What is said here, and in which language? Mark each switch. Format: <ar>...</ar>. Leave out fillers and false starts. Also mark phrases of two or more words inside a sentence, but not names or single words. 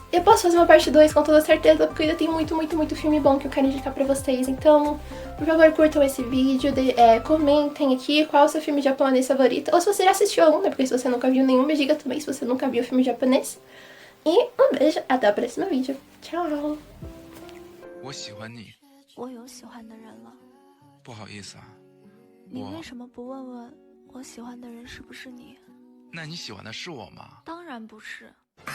<pt>Eu posso fazer uma parte 2 com toda certeza, porque ainda tem muito, muito, muito filme bom que eu quero indicar pra vocês. Então, por favor, curtam esse vídeo, comentem aqui qual é o seu filme japonês favorito. Ou se você já assistiu algum, né? Porque se você nunca viu nenhum, me diga também se você nunca viu filme japonês. E um beijo, até o próximo vídeo. Tchau!</pt> <zh>我喜欢你，我有喜欢的人了，不好意思啊，你为什么不问问我喜欢的人是不是你？那你喜欢的是我吗？当然不是。</zh>